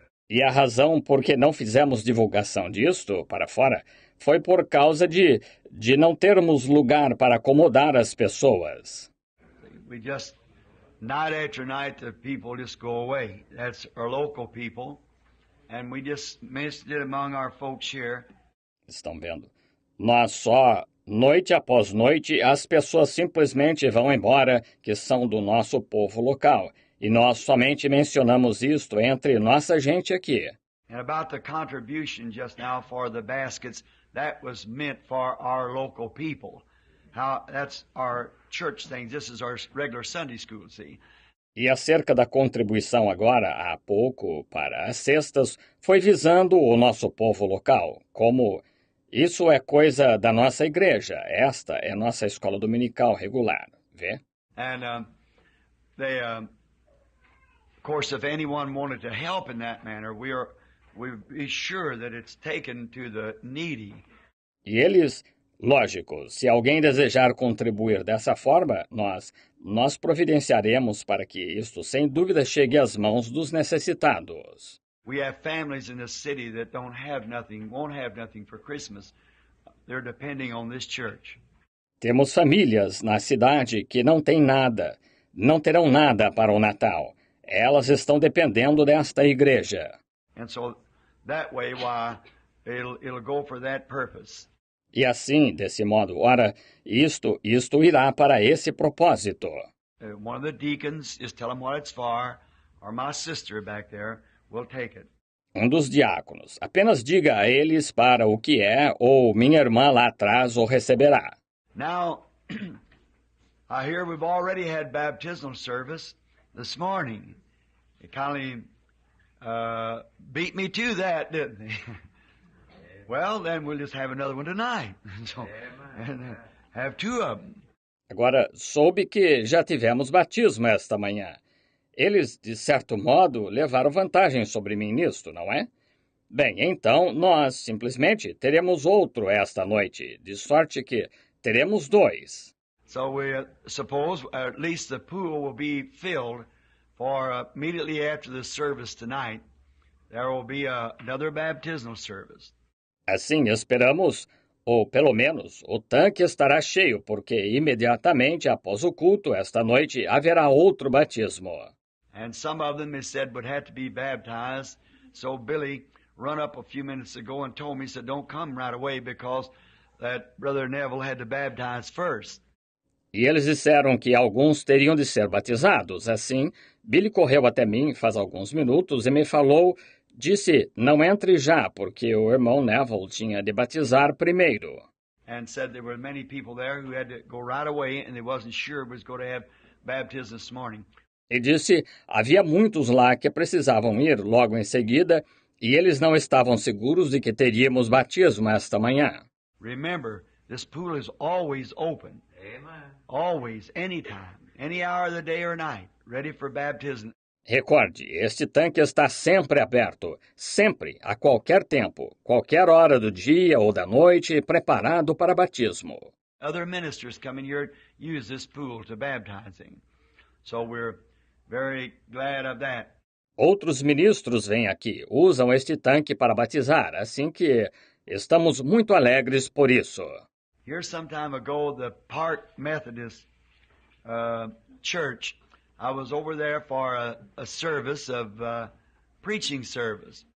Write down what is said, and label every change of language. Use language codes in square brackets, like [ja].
[pt] E a razão por que não fizemos divulgação disto para fora foi por causa de não termos lugar para acomodar as pessoas. [en] We just, night after night, the people just go away. That's our local people. And we just ministered among our folks here. [pt] Estão vendo? Nós só, noite após noite, as pessoas simplesmente vão embora, que são do nosso povo local. E nós somente mencionamos isto entre nossa gente aqui. [en] And about the contribution just now for the baskets, that was meant for our local people. How that's our church thing. This is our regular Sunday school, see? [pt] E acerca da contribuição agora, há pouco, para as cestas, foi visando o nosso povo local, como isso é coisa da nossa igreja, esta é nossa escola dominical regular, vê? [en] And of course, if anyone wanted to help in that manner, we'd be sure that it's taken to the needy. [pt] E eles, lógico, se alguém desejar contribuir dessa forma, nós providenciaremos para que isto, sem dúvida, chegue às mãos dos necessitados. [en] We have families in this city that don't have nothing, won't have nothing for Christmas. They're depending on this church. [pt] Temos famílias na cidade que não têm nada, não terão nada para o Natal. Elas estão dependendo desta igreja. [en] And so that way, why, it'll go for that purpose. [pt] E assim, desse modo, ora, isto irá para esse propósito. [en] One of the deacons, just tell them what it's for, or my sister back there will take it. [pt] Um dos diáconos, apenas diga a eles para o que é, ou minha irmã lá atrás o receberá. [en] Now, I hear we've already had baptismal service this morning. It kind of beat me to that, didn't they? Well, then we'll just have another one tonight. So, and have two of them. [pt] Agora, soube que já tivemos batismo esta manhã. Eles, de certo modo, levaram vantagem sobre mim nisto, não é? Bem, então, nós simplesmente teremos outro esta noite, de sorte que teremos dois. [en] So we suppose at least the pool will be filled for immediately after the service tonight. There will be another baptismal service. [pt] Assim esperamos, ou pelo menos o tanque estará cheio, porque imediatamente após o culto esta noite haverá outro batismo. [en] And some of them, he said, would have to be baptized. So Billy run up a few minutes ago and told me, he said, don't come right away because that Brother Neville had to baptize first. [pt] E eles disseram que alguns teriam de ser batizados. Assim, Billy correu até mim faz alguns minutos e me falou Disse, não entre já, porque o irmão Neville tinha de batizar primeiro. [en] And said there were many people there who had to go right away and they wasn't sure was going to have baptism this morning. [pt] E disse, havia muitos lá que precisavam ir logo em seguida, e eles não estavam seguros de que teríamos batismo esta manhã. [en] Remember, this pool is always open. Amen. Always, anytime, any hour of the day or night, ready for baptism. [pt] Recorde, este tanque está sempre aberto, sempre, a qualquer tempo, qualquer hora do dia ou da noite, preparado para batismo. [en] Other ministers coming here use this pool to baptizing. So we're very glad of that. [pt] Outros ministros vêm aqui, usam este tanque para batizar, assim que estamos muito alegres por isso. [en] Here some time ago, the Park Methodist Church, I was over there for a service of preaching service.